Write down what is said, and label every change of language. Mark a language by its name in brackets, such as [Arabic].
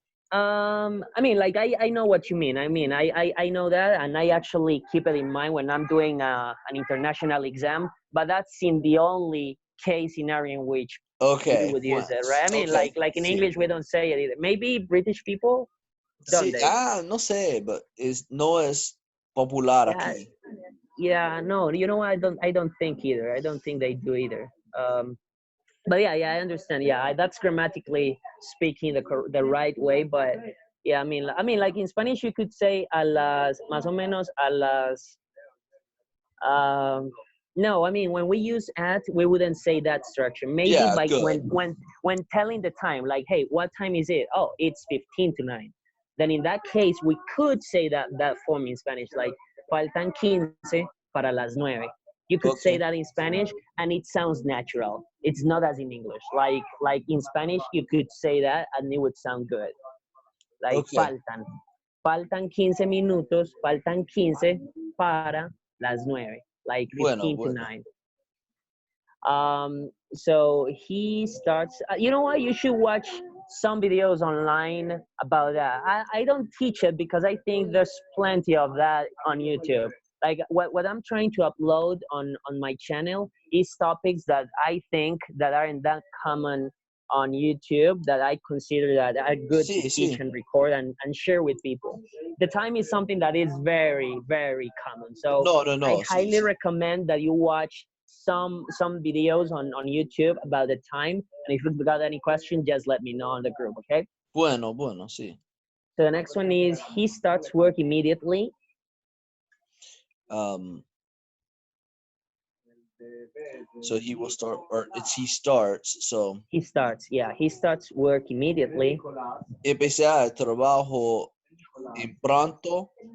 [English] I mean, like I know what you mean. I mean, I know that, and I actually keep it in mind when I'm doing an international exam. But that's in the only case scenario in which we would use it, right? I mean, like in English, we don't say it either. Maybe British people don't. [Spanish] No sé, but no es popular aquí. [English] Yeah, no, you know, I don't think either. I don't think they do either. But yeah, I understand. Yeah, that's grammatically speaking the right way. But yeah, I mean, like in Spanish, you could say [Spanish] a las, más o menos a las. [English] No, I mean, when we use at, we wouldn't say that structure. Maybe like when telling the time, like, hey, what time is it? Oh, it's 8:55. Then in that case, we could say that form in Spanish, like [Spanish] faltan 15 para las 9. [English] You could say that in Spanish, and it sounds natural. It's not as in English. Like in Spanish, you could say that, and it would sound good. [Spanish] Like faltan 15 minutos, faltan 15 para las 9. [English] Like 15 to 9. So he starts. You know what? You should watch some videos online about that. I don't teach it because I think there's plenty of that on YouTube. Like what I'm trying to upload on my channel is topics that I think that aren't that common on YouTube that I consider that are good to [Spanish] Sí, [English] teach [Spanish] sí. [English] and record and share with people. The time is something that is very, very common. So [Spanish] No, no, [English] I [Spanish] no. Sí, [English] highly [Spanish] sí. [English] recommend that you watch some videos on YouTube about the time. And if you've got any questions, just let me know on the group, okay? [Spanish] Bueno, bueno, sí. [English] So the next one is he starts work immediately. So he will start, or it's he starts. So He starts, yeah, he starts work immediately. [Spanish] empezar el trabajo en pronto.